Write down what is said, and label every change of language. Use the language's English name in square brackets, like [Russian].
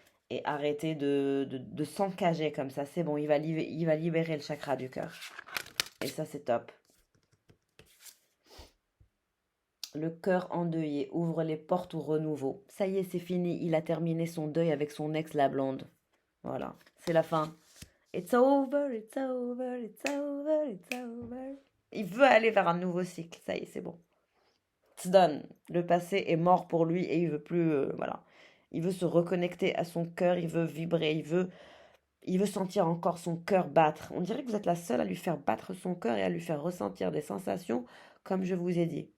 [French] et arrêtez de s'encager comme ça. C'est bon, il va libérer le chakra du cœur. Et ça, c'est top. Le cœur endeuillé ouvre les portes au renouveau. Ça y est, c'est fini. Il a terminé son deuil avec son ex, la blonde. Voilà, c'est la fin. [English] It's over, it's over, it's over, it's over. [French] Il veut aller vers un nouveau cycle. Ça y est, c'est bon. [English] It's done. [French] Le passé est mort pour lui et il veut plus. Voilà. Il veut se reconnecter à son cœur. Il veut vibrer. Il veut sentir encore son cœur battre. On dirait que vous êtes la seule à lui faire battre son cœur et à lui faire ressentir des sensations, comme je vous ai dit.